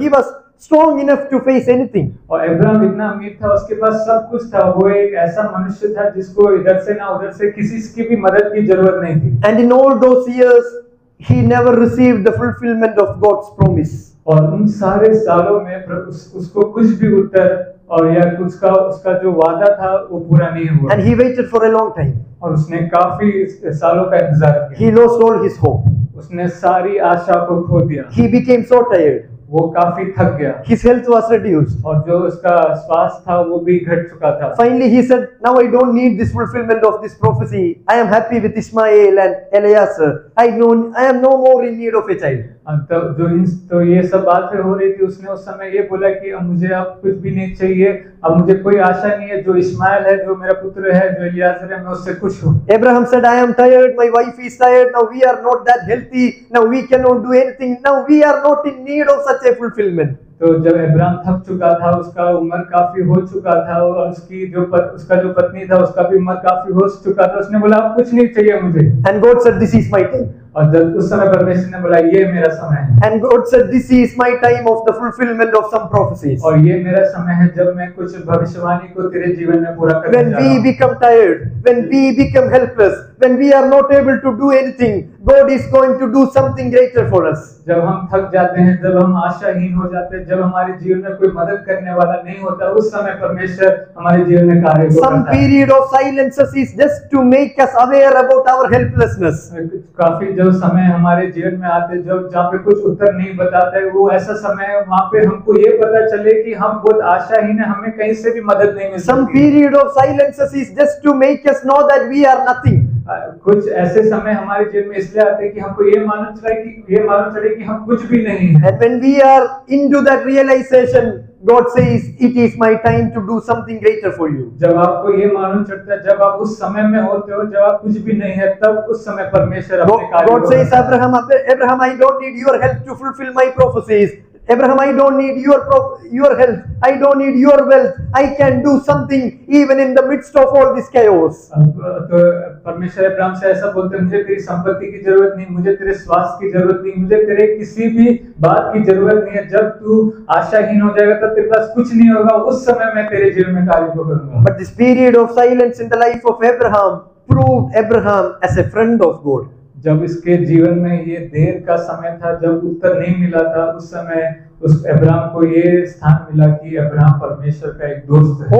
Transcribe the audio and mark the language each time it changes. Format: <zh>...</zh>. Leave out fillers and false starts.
<en>He was strong enough to face anything.</en> <hi>और Abraham इतना अमीर था, उसके पास सब कुछ था, वो एक ऐसा मनुष्य था जिसको इधर से ना उधर से किसी की भी मदद की जरूरत नहीं थी।</hi> <en>And in all those years, he never received the fulfillment of God's promise.</en> <hi>और उन सारे सालों में उसको कुछ भी उत्तर और या उसका जो वादा था वो पूरा नहीं हुआ।</hi> <en>And he waited for a long time.</en> <hi>और उसने काफी सालों का इंतजार किया।</hi> <en>He lost all his hope.</en> <hi>उसने सारी आशा को खो दिया।</hi> <en>He became so tired.</en> <hi>वो काफी थक गया।</hi> <en>His health was reduced.</en> <hi>और जो उसका स्वास्थ्य था वो भी घट चुका था।</hi> <en>Finally he said, "Now I don't need this fulfillment of this prophecy. I am happy with Ishmael and Eliezer. I am no more in need of a child."</en> <hi>तो ये सब बातें हो रही थी, उसने उस समय ये बोला कि अब मुझे अब कुछ भी नहीं चाहिए, अब मुझे कोई आशा नहीं है, जो इस्माइल है, जो मेरा पुत्र है, जो एलियाजर है, मैं उससे खुश हूँ।</hi> <en>Abraham said, "I am tired, my wife is tired, now we are not that healthy, now we cannot do anything, now we are not in need of such a fulfillment."</en> <hi>तो जब Abraham थक चुका था, उसका उम्र काफी हो चुका था, और उसका जो पत्नी था उसका भी उम्र काफी हो चुका था, उसने बोला अब कुछ नहीं चाहिए मुझे।</hi> <en>And God said, "This is my time."</en> <hi>और जब उस समय परमेश्वर ने बोला ये मेरा समय है।</hi> <en>And God said, "This is my time of the fulfillment of some prophecies."</en> <hi>और ये मेरा समय है जब मैं कुछ भविष्यवाणी को तेरे जीवन में पूरा करने</hi> <en>When</en> <hi>जा रहा</hi> <en>we</en> <hi>हूँ।</hi> <en>become tired, when we become helpless, when we are not able to do anything, God is going to do something greater for us.</en> <hi>जब हम थक जाते हैं, जब हम आशाहीन हो जाते हैं, जब हमारे जीवन में कोई मदद करने वाला नहीं होता, उस समय परमेश्वर हमारे जीवन में कार्य को</hi> <en>Some</en> <hi>करता है।</hi> <en>period of silences is just to make us aware about our helplessness.</en> <hi>काफी जो समय हमारे जीवन में आते, जहाँ पे कुछ उत्तर नहीं बताते, वो ऐसा समय है वहाँ पे हमको ये पता चले कि हम बहुत आशाहीन है, हमें कहीं से भी मदद नहीं मिल</hi> <en>Some</en> <hi>सकती।</hi> <en>period of silences is just to make us know that we are nothing.</en> <hi>कुछ ऐसे समय हमारे जीवन में इसलिए आते हैं कि हमको ये मालूम चले कि हम कुछ भी नहीं हैं।</hi> <en>And when we are into that realization, God says, "It is my time to do something greater for you."</en> <hi>जब आपको ये मालूम चलता है, जब आप उस समय में होते हो, जब आप कुछ भी नहीं है, तब उस समय परमेश्वर अपने कार्य</hi> <en>God says, Abraham, I don't need your help to fulfill my prophecies. Abraham, I don't need your help. I don't need your wealth. I can do something even in the midst of all this chaos.</en> <hi>तो परमेश्वर Abraham से ऐसा बोलते हैं, मुझे तेरी संपत्ति की जरूरत नहीं, मुझे तेरे स्वास्थ्य की जरूरत नहीं, मुझे तेरे किसी भी बात की जरूरत नहीं है। जब तू आशाहीन हो जाएगा, तब तेरे पास कुछ नहीं होगा, उस समय मैं तेरे जीवन में कार्य को करूंगा।</hi> <en>But this period of silence in the life of Abraham proved Abraham as a friend of God.</en> <hi>जब इसके जीवन में ये देर का समय था, जब उत्तर नहीं मिला था, उस समय उस अब्राहम को ये स्थान मिला कि अब्राहम परमेश्वर का एक दोस्त है।</hi>